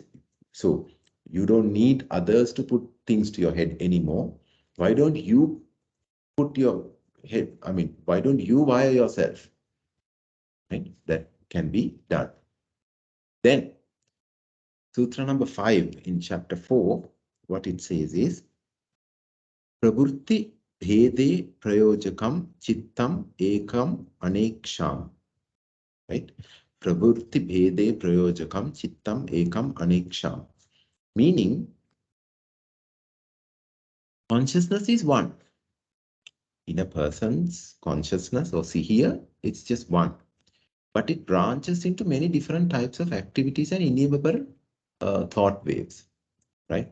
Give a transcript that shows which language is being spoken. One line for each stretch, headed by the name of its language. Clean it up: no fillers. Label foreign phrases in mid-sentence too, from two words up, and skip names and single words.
English: So you don't need others to put things to your head anymore. Why don't you put your head, why don't you wire yourself? Right? That can be done. Then, Sutra number 5 in chapter 4, what it says is,
Sanskrit: Prabhutti bhede prayojakam chittam ekam aneksham.
English: Right?
Sanskrit: Prabhutti bhede prayojakam chittam ekam aneksham.
English: Meaning, consciousness is one. In a person's consciousness, or see here, it's just one. But it branches into many different types of activities and innumerable thought waves, right?